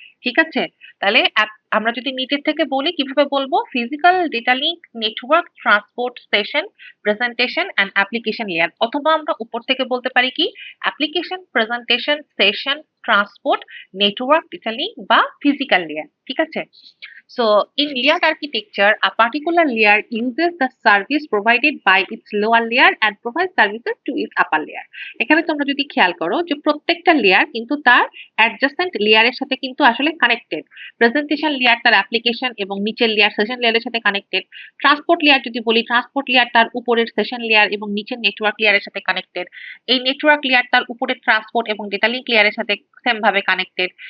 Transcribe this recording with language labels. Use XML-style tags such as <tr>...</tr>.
<bn>ঠিক আছে, তাহলে আমরা যদি নিচের থেকে বলি কিভাবে বলবো, physical, data link, network, transport, session, presentation and application layer, অথবা আমরা উপর থেকে বলতে পারি কি, application, presentation, session, transport, network, data link বা ফিজিক্যাল লেয়ার। ঠিক আছে,</bn> <en>so in layered architecture, a particular layer uses the service provided by its lower layer and provides services to its upper layer.</en> <bn>এখানে তোমরা যদি খেয়াল করো যে প্রত্যেকটা লেয়ার কিন্তু তার অ্যাডজাসেন্ট লেয়ারের সাথে কিন্তু আসলে কানেক্টেড। প্রেজেন্টেশন লেয়ার তার অ্যাপ্লিকেশন এবং নিচের লেয়ার সেশন লেয়ারের সাথে কানেক্টেড। ট্রান্সপোর্ট লেয়ার যদি বলি, ট্রান্সপোর্ট লেয়ার তার উপরের সেশন লেয়ার এবং নিচের নেটওয়ার্ক লেয়ারের সাথে কানেক্টেড। এই নেটওয়ার্ক লেয়ার তার উপরের ট্রান্সপোর্ট এবং ডেটা লিঙ্ক লেয়ারের সাথে সেম ভাবে কানেক্টেড।</bn>